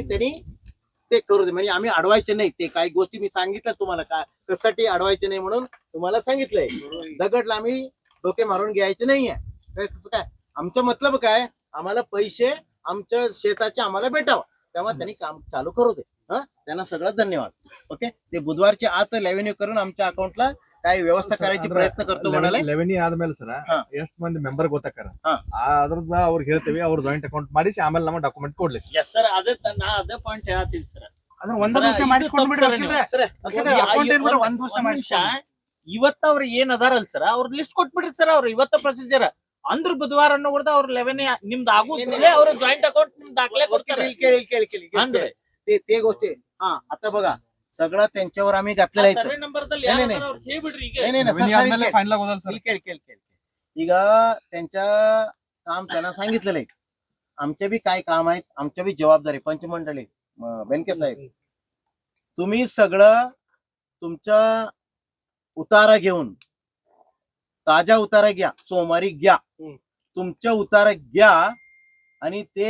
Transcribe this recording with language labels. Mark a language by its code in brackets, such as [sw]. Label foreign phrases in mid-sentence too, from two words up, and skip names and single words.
[mr] ते करू दे म्हणजे आम्ही अडवायचे नाही ते काही गोष्टी मी सांगितलं तुम्हाला काय कशासाठी अडवायचे नाही म्हणून तुम्हाला सांगितलंय दगडला आम्ही डोके मारून घ्यायचे नाहीये कसं काय आमचं मतलब काय आम्हाला पैसे आमच्या शेताचे आम्हाला भेटावं तेव्हा त्यांनी काम चालू करू दे हा त्यांना सगळं धन्यवाद ओके ते बुधवारचे आत रेव्हेन्यू करून आमच्या अकाउंटला काय व्यवस्था करायची प्रयत्ನ करतो म्हणाले [kn] 11 ಆದ್ಮೇಲೆ ಸರ್ ಎಷ್ಟು ಮಂದಿ ಮೆಂಬರ್ ಗೊತ್ತಾಕಾರ ಅದ್ರದ್ದು ಅವ್ರಿಗೆ ಹೇಳ್ತೇವೆ ಅವ್ರ [en] joint account [kn] ಮಾಡಿಸಿ ಆಮೇಲೆ ನಮ್ಮ ಡಾಕ್ಯುಮೆಂಟ್ ಕೊಡ್ಲಿ [en] yes sir [kn] ಅದೇ ಪಾಯಿಂಟ್ ಹೇಳ್ತೀನಿ ಸರ್ ಅಂದ್ರೆ ಒಂದ್ ದಿವಸ ಮಾಡಿಸ್ಕೊಂಡ್ಬಿಡ್ರಿ ಇವತ್ತ ಅವ್ರು ಏನ್ ಅದಾರಲ್ಲ ಸರ್ ಅವ್ರ ಲಿಸ್ಟ್ ಕೊಟ್ಬಿಡ್ರಿ ಸರ್ ಅವ್ರು ಇವತ್ತ ಪ್ರೊಸೀಜರ್ ಅಂದ್ರ ಬುಧವಾರ ಅನ್ನೋರ್ದ ಅವ್ರ 11 ನಿಮ್ದು ಆಗುತ್ತಲೇ ಅವ್ರ [en] joint account [kn] ನಿಮ್ ದಾಖಲೆ ಕೊಡ್ತಾರೆ [mr] केळी [kn] ಅಂದ್ರೆ [mr] ते गोष्टी हा आता बघा सगळं त्यांच्यावर आम्ही घातलेलं [en] survey number [kn] ಹೇಳ್ಬಿಡ್ರಿ ಈಗ ಫೈನಲ್ ಆಗೋದಲ್ಲ ಸರ್ [mr] केळ ಈಗ त्यांच्या काम त्यांना सांगितलेलं आहे आमचे बी काय काम आहेत आमच्या बी जबाबदारी पंचमंडळी बेनके साहेब तुम्ही सगळं तुमचा उतारा घेऊन ताजा उतारा घ्या सोमवारी घ्या तुमच्या उतारा घ्या आणि ते